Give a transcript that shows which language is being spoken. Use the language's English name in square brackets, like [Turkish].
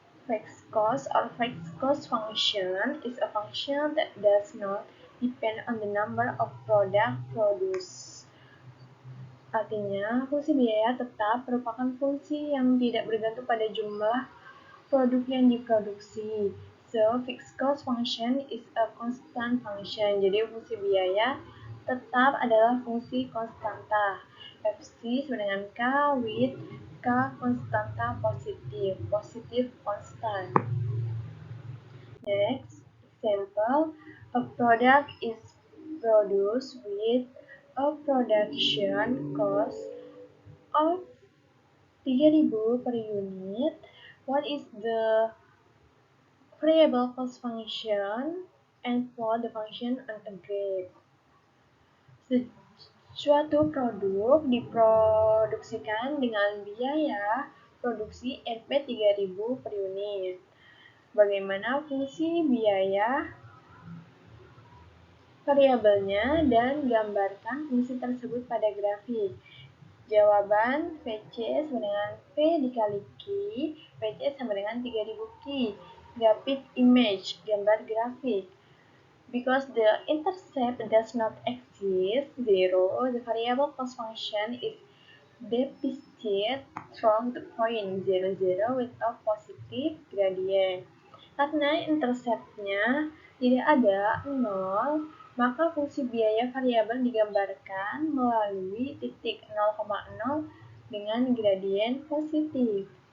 [English] Fixed cost or fixed cost function is a function that does not depend on the number of product produced. [Indonesian] Artinya, fungsi biaya tetap merupakan fungsi yang tidak bergantung pada jumlah produk yang diproduksi. [English] So, fixed cost function is a constant function. [Indonesian] Jadi, fungsi biaya tetap adalah fungsi konstanta. FC sama dengan K with K konstanta positif. [English] Positif constant. Next, example, a product is produced with a production cost of 3.000 per unit. What is the variable cost function and plot the function on a graph? [Indonesian] Suatu produk diproduksikan dengan biaya produksi Rp 3.000 per unit. Bagaimana fungsi biaya variabelnya dan gambarkan fungsi tersebut pada grafik. Jawaban VC sama dengan V dikali Q, VC sama dengan 3.000 Q. [English] Graphic image, [Indonesian] gambar grafik. [English] Because the intercept does not exist, 0, the variable cost function is depicted from the point 0, 0 with a positive gradient. [Indonesian] Karena interceptnya tidak ada 0, maka fungsi biaya variabel digambarkan melalui titik 0,0 dengan gradien positif.